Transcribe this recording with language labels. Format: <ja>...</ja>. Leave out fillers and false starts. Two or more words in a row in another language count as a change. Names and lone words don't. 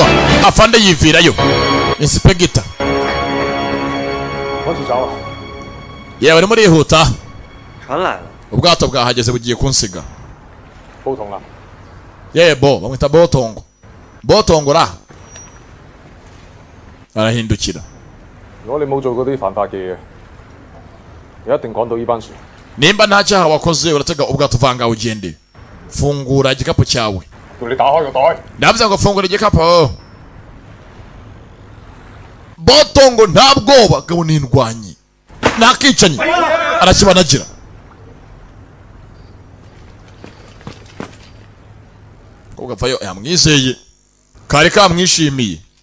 <rw>Afande yivirayo Inspector. yewe barimo rihuta, ubwato bwahageze bugiye kunsiga. Yebo bamwita Botongo. Botongo ra arahindukira.</rw> <yue>如果你冇做嗰啲犯法嘅嘢，你一定趕到呢班船。</yue> <rw>Nimba nta cyaha wakoze uratega ubwato uvanga ugende. Fungura igikapu cyawe.</rw> <yue>叫你打開個袋。</yue> <rw>Ndavuze ngo fungura igikapu. Botongo nta bwoba gabo n'indwanyi, nakicanyi arakibanagira. Ugapfayo yamwizeye, kari kamwishimiye.</rw>